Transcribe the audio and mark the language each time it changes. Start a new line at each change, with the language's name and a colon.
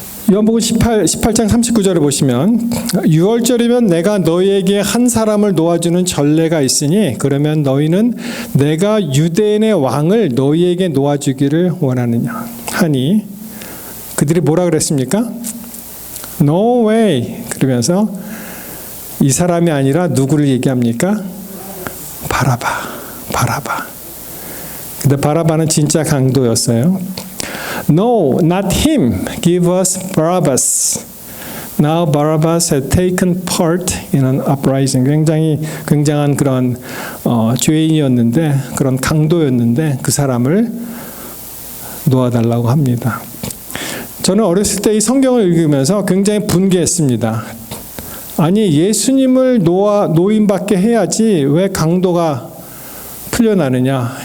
Korean: 요한복음 18장 39절에 보시면 6월절이면 내가 너희에게 한 사람을 놓아주는 전례가 있으니 그러면 너희는 내가 유대인의 왕을 너희에게 놓아주기를 원하느냐 하니 그들이 뭐라 그랬습니까?
English: No way.
Korean: 그러면서 이 사람이 아니라 누구를 얘기합니까? 바라바. 근데 바라바는 진짜 강도였어요.
English: No, not him. Give us Barabbas. Now Barabbas had taken part in an uprising.
Korean: 굉장히 굉장한 그런 죄인이었는데, 그런 강도였는데 그 사람을 놓아달라고 합니다. 저는 어렸을 때 이 성경을 읽으면서 굉장히 분개했습니다. 아니 예수님을 노임받게 해야지 왜 강도가 풀려나느냐?